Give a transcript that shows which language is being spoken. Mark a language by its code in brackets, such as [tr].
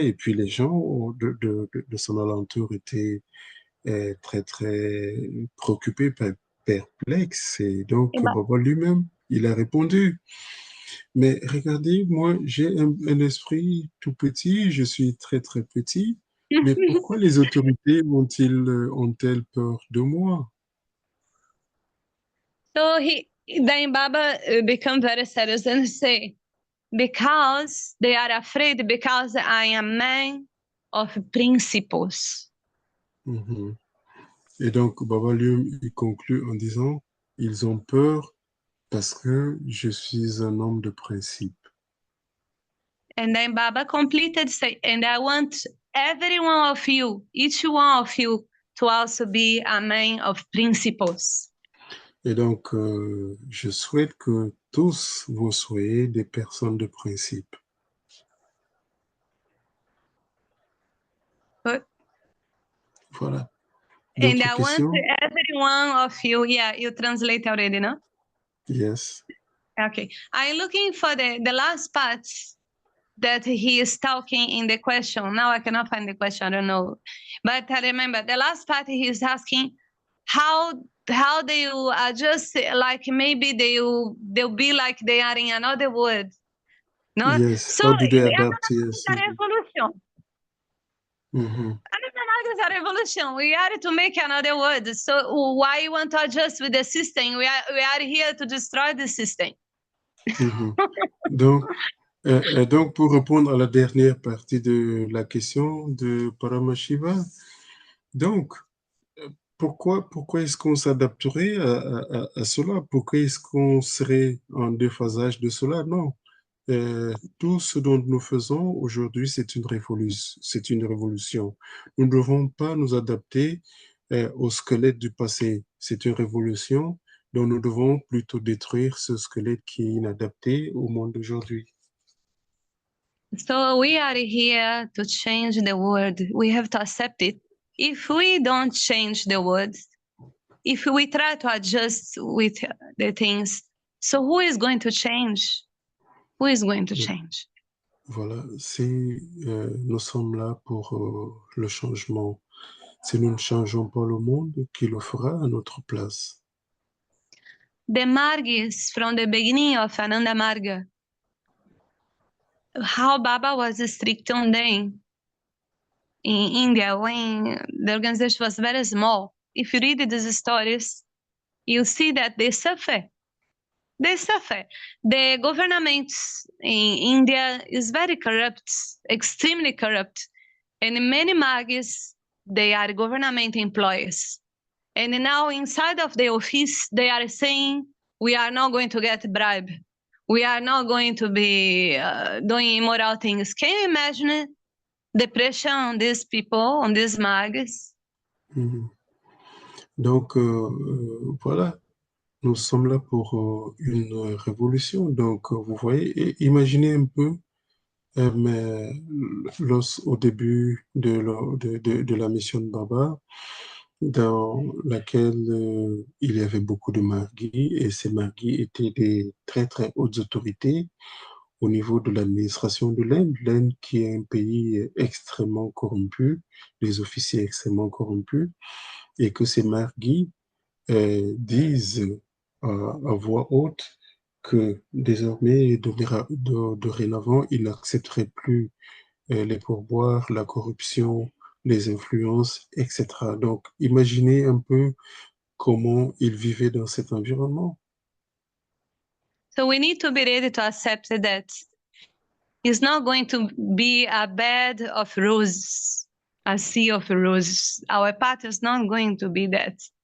[fr] Et puis, les gens de son alentour étaient très, très préoccupés, perplexes. Et donc, Eh ben, Baba lui-même, il a répondu. Mais regardez, moi, j'ai un esprit tout petit, je suis très, très petit. Mais pourquoi les autorités ont-elles peur de moi? [en] So then Baba become very serious and say, because they are afraid, because I am a man of principles. Mhm. [fr] Et donc, Baba lui, il conclut en disant, ils ont peur parce que je suis un homme de principe. [en] And then Baba completed say, and I want every one of you, each one of you, to also be a man of principles. [fr] Et donc, je souhaite que tous vous soyez des personnes de principe. [en] But, [fr] Voilà. [en] and [fr] D'autres [en] I want [fr] questions? [en] every one of you, yeah, you translate already, no? Yes. Okay. I'm looking for the last part that he is talking in the question. Now I cannot find the question, I don't know. But I remember the last part he is asking how they will adjust, like maybe they'll be like they are in another world. No? Yes. So How do they é adapt? Yes. a revolution. Mhm. It's a revolution. We are to make another world. So why you want to adjust with the system? We are here to destroy the system. Mhm. [fr] Donc, pour répondre à la dernière partie de la question de Paramashiva, donc, pourquoi est-ce qu'on s'adapterait à cela? Pourquoi est-ce qu'on serait en déphasage de cela? Non. Tout ce dont nous faisons aujourd'hui, c'est une révolution. C'est une révolution. Nous ne devons pas nous adapter au squelette du passé. C'est une révolution dont nous devons plutôt détruire ce squelette qui est inadapté au monde d'aujourd'hui. [en] So we are here to change the world. We have to accept it. If we don't change the world, if we try to adjust with the things, so who is going to change? Who is going to change? [fr] Voilà, si nous sommes là pour le changement, si nous ne changeons pas le monde, qui le fera à notre place? [en] The Margis from the beginning of Ananda Marga, how Baba was strict on them in India when the organization was very small. If you read these stories, you see that they suffer. They suffer. The government in India is very corrupt, extremely corrupt. And many Magis, they are government employees. And now inside of the office, they are saying, we are not going to get bribe. We are not going to be doing immoral things. Can you imagine the pressure on these people, on these Magis? Mhm. [fr] Donc, voilà, nous sommes là pour une révolution. Donc, vous voyez, imaginez un peu, mais au début de la mission de Baba, dans laquelle il y avait beaucoup de marguis, et ces marguis étaient des très, très hautes autorités au niveau de l'administration de l'Inde. L'Inde qui est un pays extrêmement corrompu, les officiers extrêmement corrompus, et que ces marguis disent à voix haute que désormais, dorénavant, ils n'accepteraient plus les pourboires, la corruption, les influences, etc. Donc, imaginez un peu comment il vivait dans cet environnement. [en] So we need to be ready to accept that it's not going to be a bed of roses, a sea of roses. Our path is not going to be that.